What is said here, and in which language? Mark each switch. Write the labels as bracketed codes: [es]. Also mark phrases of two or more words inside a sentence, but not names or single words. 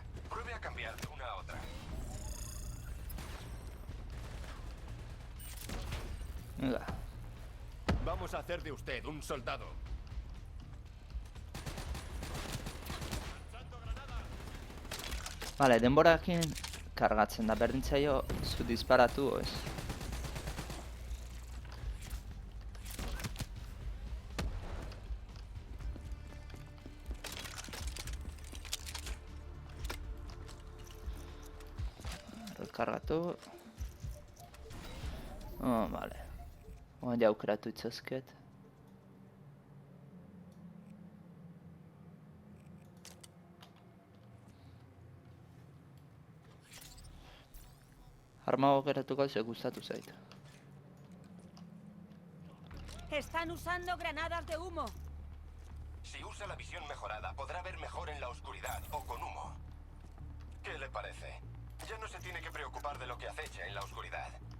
[es] Pruebe a cambiar de una a otra. Venga. Vamos a hacer de usted un soldado. Vale, [eu] denborakin kargatzen da, berdin zaio zu disparatu o ez. Rekargatu. [es] Oh, vale. [eu] Oan ja aukeratu itzazket. Arma aukeratuko ze gustatu zait. [es] Están usando granadas de humo. Si usa la visión mejorada, podrá ver mejor en la oscuridad o con humo. ¿Qué le parece? Ya no se tiene que preocupar de lo que acecha en la oscuridad.